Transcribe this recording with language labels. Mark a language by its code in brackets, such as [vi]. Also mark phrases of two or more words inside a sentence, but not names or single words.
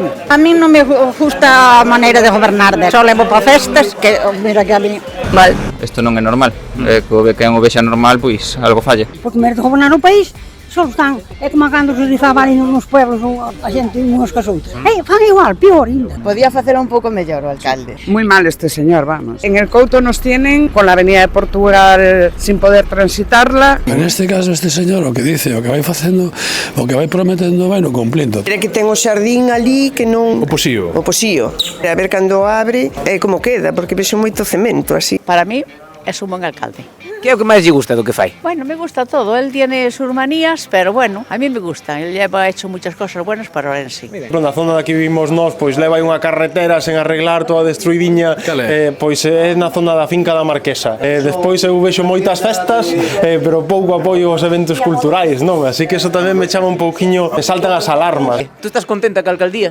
[gl] A min non me gusta a maneira de gobernar de. Só levo para festas, que mira que [es] a mí... [gl] Mal. Isto non é normal. Que quen o vexa normal, pois algo falla. Porque merece gobernar o país, só están. É como cando se dizaba ali nos pueblos a xente unhas cas outras. Fan igual, pior ainda. Podía facer un pouco mellor o alcalde. [es] Muy mal este señor, vamos. En el Couto nos tienen con la avenida de Portugal sin poder transitarla. En este caso este señor o que dice, [gl] o que vai facendo, o que vai prometendo vai no cumplindo. Mira que ten o xardín ali que non... O posío. O posío. A ver cando abre, como queda, porque vexo moito cemento así. [es] Para mí es un buen alcalde. [gl] Que é o que máis lle gusta do que fai? [es] Bueno, me gusta todo. Él tiene sus manías, pero bueno, a mí me gusta. Él ha hecho muchas cosas buenas para Orense. [gl] Na zona da que vivimos nós, pois leva aí unha carretera sen arreglar, toda destruidiña, pois é na zona da finca da Marquesa. Despois eu vexo moitas festas, pero pouco apoio aos eventos culturais, non? Así que eso tamén me chama un pouquiño, me saltan as alarmas. [es] Tú estás contenta ca alcaldía?